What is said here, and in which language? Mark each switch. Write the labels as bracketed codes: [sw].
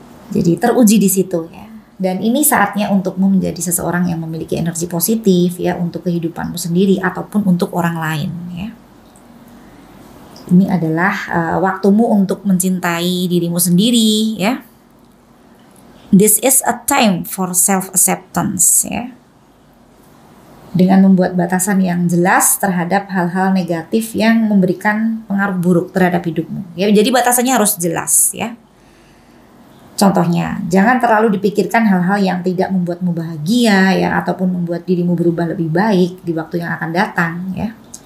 [id] Jadi teruji di situ ya. Dan ini saatnya untukmu menjadi seseorang yang memiliki energi positif ya untuk kehidupanmu sendiri ataupun untuk orang lain ya. Ini adalah waktumu untuk mencintai dirimu sendiri ya. [en] This is a time for self-acceptance [id] ya. Dengan membuat batasan yang jelas terhadap hal-hal negatif yang memberikan pengaruh buruk terhadap hidupmu. Ya, jadi batasannya harus jelas ya. Contohnya, jangan terlalu dipikirkan hal-hal yang tidak membuatmu bahagia ya ataupun membuat dirimu berubah lebih baik di waktu yang akan datang ya.